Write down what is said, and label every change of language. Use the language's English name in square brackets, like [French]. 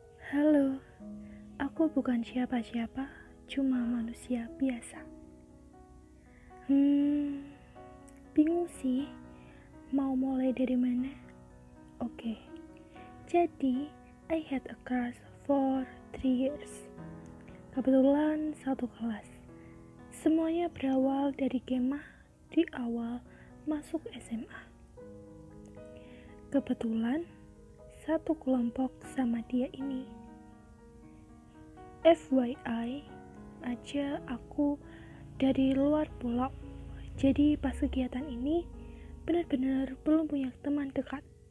[Indonesian] Halo, aku bukan siapa-siapa, cuma manusia biasa. Bingung sih, mau mulai dari mana? Oke, jadi [English] I had a crush for 3 years. [Indonesian] Kebetulan satu kelas. Semuanya berawal dari kemah di awal masuk SMA. Kebetulan satu kelompok sama dia ini. FYI aja aku dari luar pulau, jadi pas kegiatan ini benar-benar belum punya teman dekat.